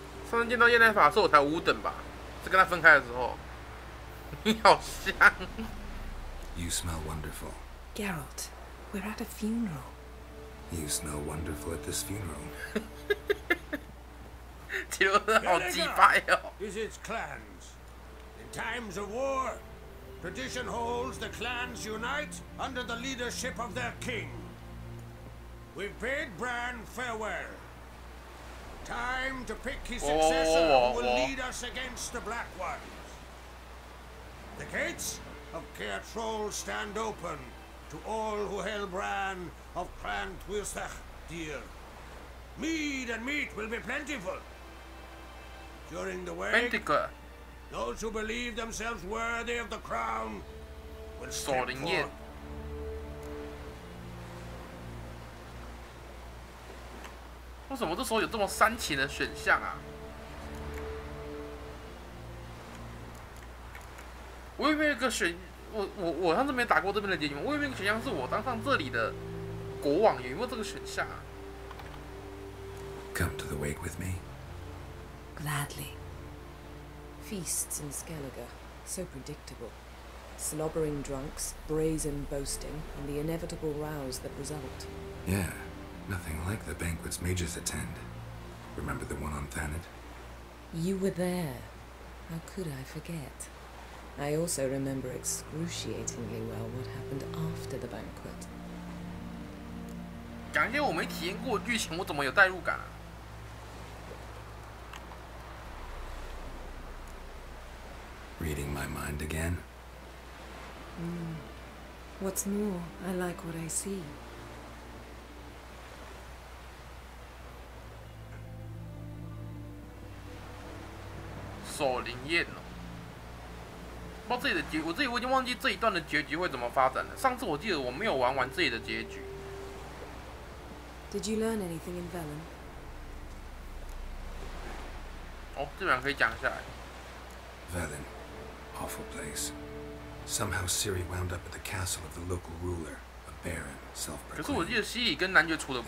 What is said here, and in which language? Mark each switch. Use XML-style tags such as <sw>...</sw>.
<zh>上次见到叶奈法的时候，我才5等吧，是跟他分开的时候。你好香。</zh> <en>You smell wonderful. Geralt, we're at a funeral. You smell wonderful at this funeral.</en> <zh>杰洛特好鸡掰哦。</zh> <en>Is its clans. In times of war, tradition holds the clans unite under the leadership of their king. We've bade Bran farewell. Time to pick his successor who will lead us against the Black Ones. The gates of Caer Troll stand open to all who held Bran of Clan Twirsech dear. Mead and meat will be plentiful. During the wake, those who believe themselves worthy of the crown will step forth.</en> <zh>为什么这时候有这么煽情的选项啊？我有没有一个选？我上次没打过这边的结局吗？我有没有一个选项是我当上这里的国王？有没有这个选项啊</zh> <en>Come to the wake with me. Gladly. Feasts in Skellige, so predictable. Slobbering drunks, brazen boasting, and the inevitable rows that result. Yeah, nothing like the banquets mages attend. Remember the one on Thanet? You were there. How could I forget? I also remember excruciatingly well what happened after the banquet.</en> <zh>讲一些我没体验过的剧情，我怎么有代入感啊？</zh> <en>Reading my mind again? What's more, I like what I see.</en> <zh>守灵宴哦，不知道这里的结，我已经忘记这一段的结局会怎么发展了。上次我记得我没有玩完这里的结局。</zh> <en>Did you learn anything in Velen?</en> <zh>哦，这边可以讲一下。</zh> <en>Velen. Awful place. Somehow Ciri wound up at the castle of the local ruler, a baron,</en> <zh>可是我</zh> <en>self-proclaimed.</en> <zh>记得西里跟男爵处得不</zh>